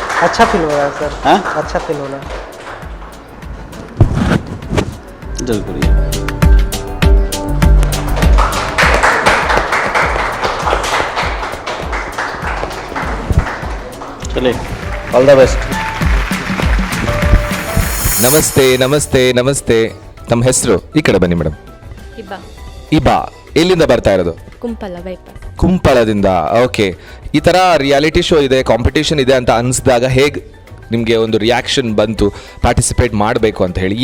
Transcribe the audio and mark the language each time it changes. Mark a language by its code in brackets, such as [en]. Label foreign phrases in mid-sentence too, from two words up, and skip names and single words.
[hi] अच्छा फील हो रहा है सर। हाँ? अच्छा फील हो रहा है। जल्द करिए। चलिए [en] all the best. [kn] ನಮಸ್ತೆ ನಮಸ್ತೆ ನಮಸ್ತೆ. ನಮ್ಮ ಹೆಸರು? ಈ ಕಡೆ ಬನ್ನಿ ಮೇಡಮ್. ಇಬಾ. ಎಲ್ಲಿಂದ ಬರ್ತಾ ಇರೋದು? ಕುಂಪಲ ಬೈಪಾಸ್. ಕುಂಪಳದಿಂದ. ಓಕೆ. ಈ ಥರ [en] reality show [kn] ಇದೆ, ಕಾಂಪಿಟೇಷನ್ ಇದೆ ಅಂತ ಅನಿಸಿದಾಗ ಹೇಗೆ ನಿಮಗೆ ಒಂದು ರಿಯಾಕ್ಷನ್ ಬಂತು ಪಾರ್ಟಿಸಿಪೇಟ್ ಮಾಡಬೇಕು ಅಂತ ಹೇಳಿ?